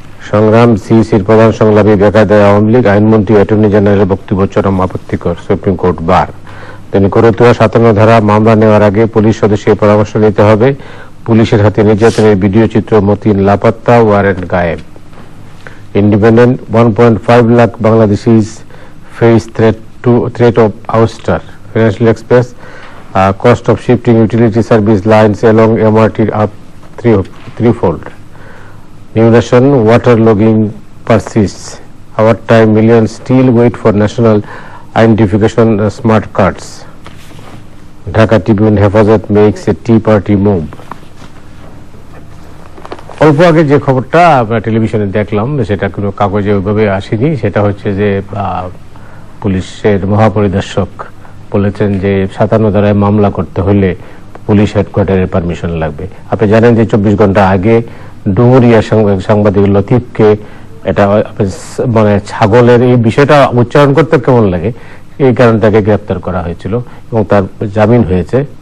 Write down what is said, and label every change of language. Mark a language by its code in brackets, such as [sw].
[bn] সংগ্রাম, সিইসির প্রধান সংলাপে বেকায়দায় আওয়ামী লীগ, আইনমন্ত্রী অ্যাটর্নি জেনারেলের বক্তব্য চরম আপত্তিকর, সুপ্রিম কোর্ট বার। করতুয়া 57 ধারা মামলা নেওয়ার আগে পুলিশ সদস্যের পরামর্শ নিতে হবে। পুলিশের হাতে নির্যাতনের ভিডিও চিত্র, মতিন লাপাত্তা, ওয়ারেন্ট গায়েব। [en] Independent, 1.5 lakh Bangladeshis face threat of ouster. Financial Express, cost of shifting utility service lines along MRT up threefold. New Nation, waterlogging persists. Our time, millions still wait for national identification smart cards. Dhaka Tribune, Hefazat makes a tea party move. [bn] অল্প আগে যে খবরটা আমরা টেলিভিশনে দেখলাম, সেটা কোনো কাগজে ওইভাবে আসেনি। সেটা হচ্ছে যে পুলিশের মহাপরিদর্শক বলেছেন যে 57 ধারায় মামলা করতে হলে পুলিশ হেডকোয়ার্টারের পারমিশন লাগবে। আপনি জানেন যে 24 ঘন্টা আগে ডুমুরিয়া সাংবাদিক লতিফকে, এটা মানে ছাগলের এই বিষয়টা উচ্চারণ করতে কেমন লাগে, এই কারণটাকে গ্রেপ্তার করা হয়েছিল এবং তার জামিন হয়েছে।